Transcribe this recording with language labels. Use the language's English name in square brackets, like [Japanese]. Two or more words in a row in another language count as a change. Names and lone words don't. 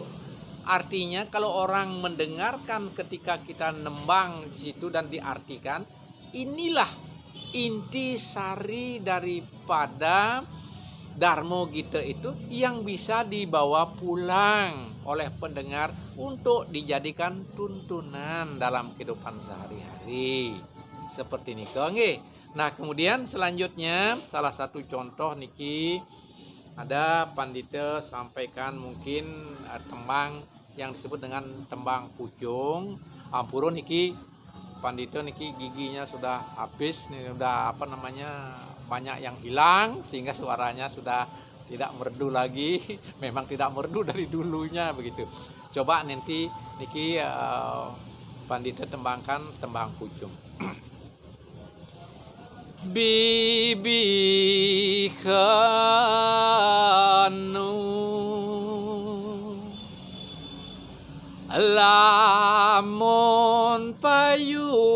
[Indonesian] Artinya kalau orang mendengarkan ketika kita nembang di situ dan diartikan, inilah inti sari daripada Darmo Gito itu yang bisa dibawa pulang oleh pendengar untuk dijadikan tuntunan dalam kehidupan sehari-hari. Seperti ini nggih. Nah, kemudian selanjutnya salah satu contoh niki ada pandita sampaikan mungkin tembang yang disebut dengan tembang pucung. [Balinese] Ampurun niki [Indonesian] pandita niki giginya sudah habis nih, sudah banyak yang hilang sehingga suaranya sudah tidak merdu lagi. Memang tidak merdu dari dulunya begitu. Coba nanti niki pandita tembangkan tembang pucung. [Balinese] Bibi kanu lamun payu